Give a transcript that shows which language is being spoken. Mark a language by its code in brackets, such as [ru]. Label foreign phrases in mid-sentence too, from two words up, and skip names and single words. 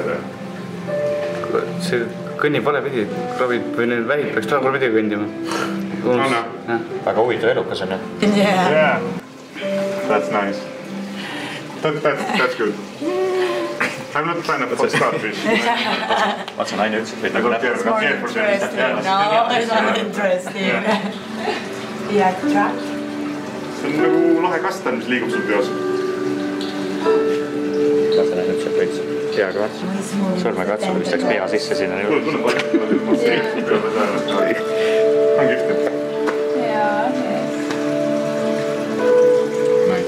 [et] See kõnnib vale pidi, krabid või need vähid peaks taha pidi kõndima. Väga huvitav elukas on ju. [en] Yeah. That's nice. That's good. I'm not a fan of hot starfish. [et] Vaat see naine ütles, et võid nagu näppu. [en] No, it's not interesting. Yeah, try. [et] See on nagu lahe kastan, mis liigub sul peos. Vaat see naine ütles, et võid peaga vaatsa. Sõrmega vaatsa, mis läks pea sisse sinna. Tule palju. On kihvti. [en] Yeah, okay. Nice.